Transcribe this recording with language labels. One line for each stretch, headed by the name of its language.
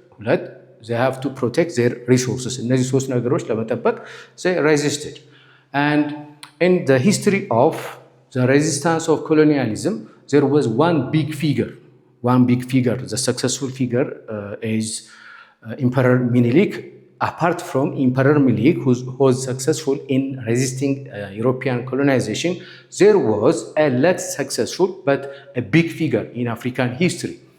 Amharic: ሁለት
English: they have to protect their resources.
Amharic: እነዚህ ሶስት ነገሮች ለመጠበቅ
English: they resisted. And in the history of the resistance of colonialism there was one big figure, the successful figure is Emperor Minilik. Apart from Emperor Minilik, who was successful in resisting European colonization, there was a less successful but a big figure in African history.